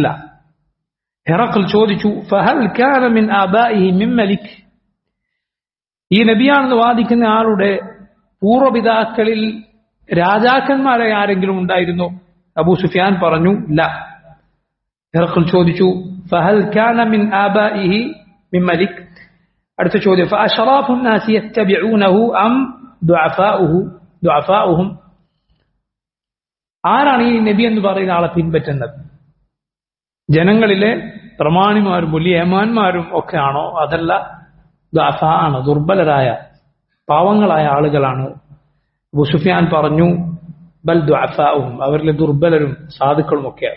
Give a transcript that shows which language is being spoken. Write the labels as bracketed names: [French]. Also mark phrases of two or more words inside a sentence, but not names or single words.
[Malayalam] ഹിറഖൽ ചോദിച്ചു, [Arabic] فهل كان من آبائه من ملك, [Malayalam] ഈ നബിയാണെന്ന് വാദിക്കുന്ന ആളുടെ പൂർവ്വപിതാക്കളിൽ രാജാക്കന്മാരെ ആരെങ്കിലും ഉണ്ടായിരുന്നോ? അബൂ സുഫിയാൻ പറഞ്ഞു, ഇല്ല. ഹിറഖൽ ചോദിച്ചു, [Arabic] فهل كان من آبائه من ملك, [Malayalam] അടുത്ത ചോദ്യം, [Arabic] ഫഅശ്റാഫു الناس يتبعونه ام ضعفاؤهم, [Malayalam] ആരാണ് ഈ നബി എന്ന് പറയുന്ന ആളെ പിൻപറ്റുന്നത്? ജനങ്ങളിലെ പ്രമാണിമാരും വലിയ ഏമാന്മാരും ഒക്കെ ആണോ? അതല്ല, ദഅഫാ ആണ്, ദുർബലരായ പാവങ്ങളായ ആളുകളാണ്. അബൂ സുഫിയാൻ പറഞ്ഞു, [Arabic] بل ضعفاؤهم, [Malayalam] അവരിലെ ദുർബലരും സാധുക്കളും ഒക്കെയാണ്.